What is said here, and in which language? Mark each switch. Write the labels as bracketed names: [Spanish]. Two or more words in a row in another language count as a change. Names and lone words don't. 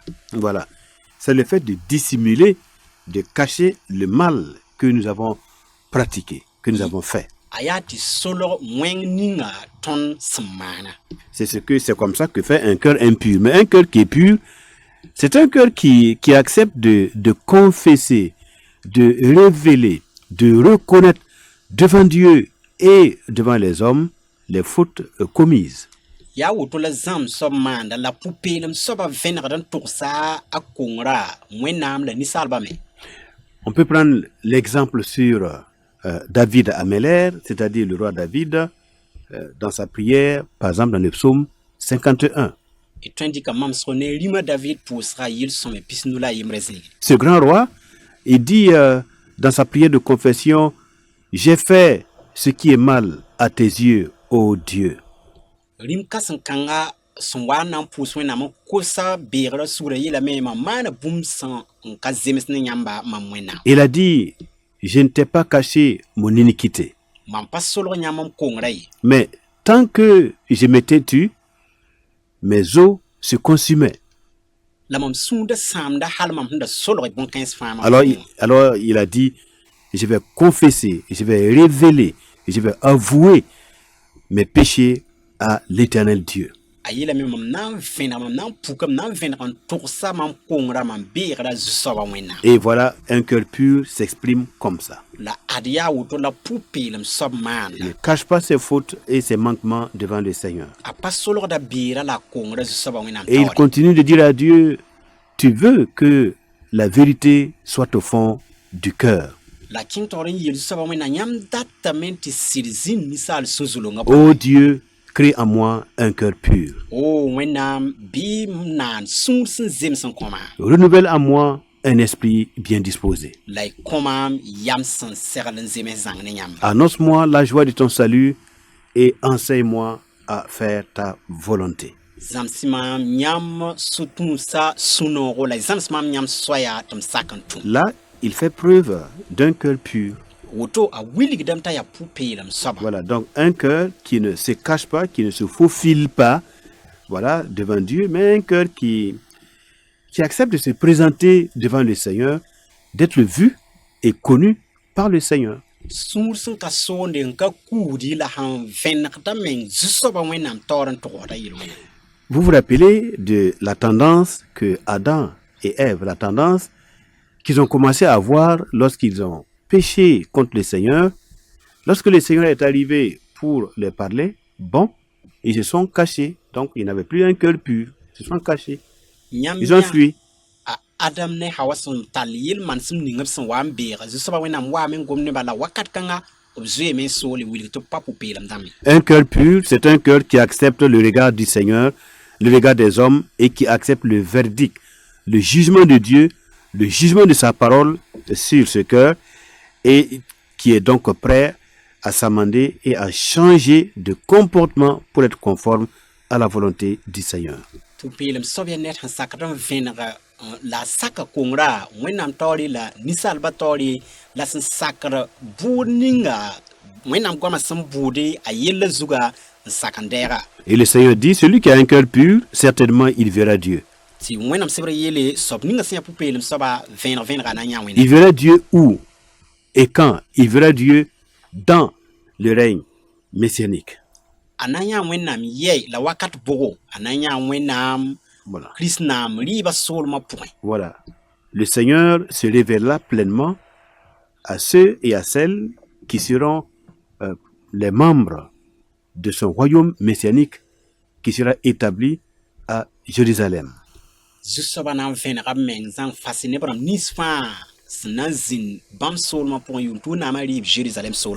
[French] Voilà. C'est le fait de dissimuler, de cacher le mal que nous avons pratiqué, que nous avons fait. [Mossi] A yaa tɩ solg wẽng ninga tõnd sẽn maana. [French] C'est comme ça que fait un cœur impur. Mais un cœur qui est pur, c'est un cœur qui accepte de confesser, de révéler, de reconnaître devant Dieu et devant les hommes les fautes commises. [Mossi] Yaa woto la zãmb soab maanda la pʋ-peelem soaba vẽnegd n togsa a kongra Wẽnnaam la ninsaalbã me. [French] On peut prendre l'exemple sur David Améler, c'est-à-dire le roi David, dans sa prière, par exemple dans le psaume 51. [Mossi] Y tõe n dɩka mamsg ne rĩmã David pʋʋsga yɩl-sõme pis-nu la a yembrã zĩigi. [French] Ce grand roi, il dit dans sa prière de confession, j'ai fait ce qui est mal à tes yeux, ô Dieu. [Mossi] Rĩm kãsem kãnga sẽn wa n na n pʋʋs Wẽnnaam n kosa beegrã sugrã yeelame mam maana bũmb sẽn n ka zems ne yãmba mam Wẽnnaam. [French] Il a dit, je ne t'ai pas caché mon iniquité. [Mossi] Mam pa solg yãmb m kongrã ye. [French] Mais tant que je m'étais tu, mes os se consumaient. [Mossi] La mam sũurda sãamda hal mam sẽn da solg bõn-kãens fãa [French] Alors il a dit, je vais confesser, je vais révéler, je vais avouer mes péchés à l'Éternel Dieu. [Mossi] A yeelame mam na n vẽneg mam na n puka mam na n vẽneg n togsa mam kongra mam beegra zu-soabã Wẽnnaam. [French] Et voilà, un cœur pur s'exprime comme ça. [Mossi] La ad yaa woto la pʋ-peelem soab [French] Il [Mossi] maanda. [French] ne cache pas ses fautes et ses manquements devant le Seigneur. [Mossi] A pa solgda beera la a kongra zu-soabã Wẽnnaam [French] Et il [Mossi] taoore. [French] continue de dire à Dieu, tu veux que la vérité soit au fond du cœur. [Mossi] La kẽng taoor n yeel zu-soabã Wẽnnaam yãmb datame tɩ sɩd zĩnd ninsaal sũ-zulunga [French] Ô Dieu, crée en moi un cœur pur. [Mossi] o Wẽnnaam bɩ m naan sũur sẽn zems n kõ maam [French] Renouvelle en moi un esprit bien disposé. [Mossi] la y kõ maam yam sẽn segl n zems zãng ne yãmba. [French] Annonce-moi la joie de ton salut et enseigne-moi à faire ta volonté. [Mossi] Zãms maam yãmb sũ-tũusa sũ-noogo la y zãms maam yãmb soya tɩ m sak n tũ. [French] Là, il fait preuve d'un cœur pur. [Mossi] Woto a wilgdame t'a yaa pʋ-peelem soaba. [French] Voilà, donc un cœur qui ne se cache pas, qui ne se faufile pas, voilà, devant Dieu, mais un cœur qui accepte de se présenter devant le Seigneur, d'être vu et connu par le Seigneur. [Mossi] Sũur sẽn ka soonde n ka kuudi la sẽn vẽnegda meng zu-soabã Wẽnnaam taoor n togsda yel-wẽna. [French] Vous vous rappelez de la tendance que Adam et Ève, la tendance qu'ils ont commencé à avoir lorsqu'ils ont péché contre le Seigneur. Lorsque le Seigneur est arrivé pour les parler, bon, ils se sont cachés. Donc, ils n'avaient plus un cœur pur. Ils se sont cachés. [Mossi] Yãmb [French] Ils ont [Mossi] yã [French] fui. [Mossi] a Adam ne Hawa sẽn tall yel-man sẽn ning b sẽn wa n beega zu-soabã Wẽnnaam waame n gom nebã la wakat kãnga b zoeeme n soole wilg tɩ b pa pʋ-peelem dãmbe. [French] Un cœur pur, c'est un cœur qui accepte le regard du Seigneur, le regard des hommes et qui accepte le verdict, le jugement de Dieu, le jugement de sa parole sur ce cœur et qui est donc prêt à s'amender et à changer de comportement pour être conforme à la volonté du Seigneur. [Mossi] Pʋ-peelem soab ya ned sẽn sakd n vẽnega la a saka kongra Wẽnnaam taoore la ninsaalbã taoore la sẽn sakd bʋʋd ninga Wẽnnaam goamã sẽn bʋʋde a yella zuga n sak n dɛɛga. [French] Et le Seigneur dit, celui qui a un cœur pur, certainement il verra Dieu. [Mossi] Tɩ Wẽnnaam sebr yeele soab ninga sẽn yaa pʋ-peelem soaba vẽnega na n yã Wẽnnaam. [French] Il verra Dieu où et quand? Il verra Dieu dans le règne messianique. [Mossi] A na n yã Wẽnnaam yɛɛ la wakat bogo a na n yã Wẽnnaam [French] Voilà. [Mossi] Kirist naam rɩɩbã soolmã pʋgẽ. [French] Voilà. Le Seigneur se révélera pleinement à ceux et à celles qui seront les membres de son royaume messianique qui sera établi à Jérusalem. [Mossi] Zusoba na vẽnega meng zãng fasi ne bãmb nins fãa sẽn na n zĩnd bãmb soolmã pʋgẽ yʋʋm tɩ wẽnnaamã rɩɩb Jérusalem soolmã.